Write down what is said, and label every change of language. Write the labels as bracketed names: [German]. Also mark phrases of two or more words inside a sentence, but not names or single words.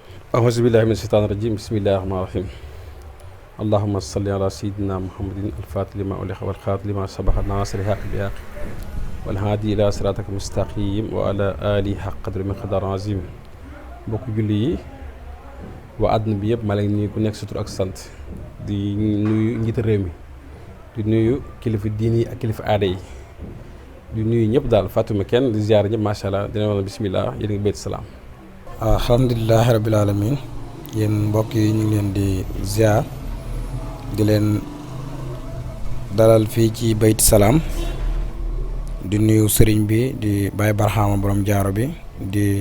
[Arabic] أعوذ بالله من الشيطان الرجيم بسم الله الرحمن الرحيم اللهم صل على سيدنا محمد الفاتح لما أغلق والخاتم لما سبق الناصر الحق بالحق والهادي إلى صراطك المستقيم وعلى آله حق قدر مقدار عظيم [Wolof] mbokk julli yi waa àdduna bi yëpp maa leen nuyu ku nekk sa tur ak sant di nuyu njiitu réew mi di nuyu kilifa diini yi ak kilifa aada yi di nuyu ñëpp daal fàttuma kenn di ziar ñëpp [Arabic] ما شاء الله [Wolof] dina wax bismillah yéen ngi béyt salaam. [Arabic] الحمد لله رب العالمين [Wolof] yéen mbokk yi ñu ngi leen di ziar di leen dalal fii ci Bayt Salaam di nuyu sëriñ bi di Baye Barhama borom jaaro bi di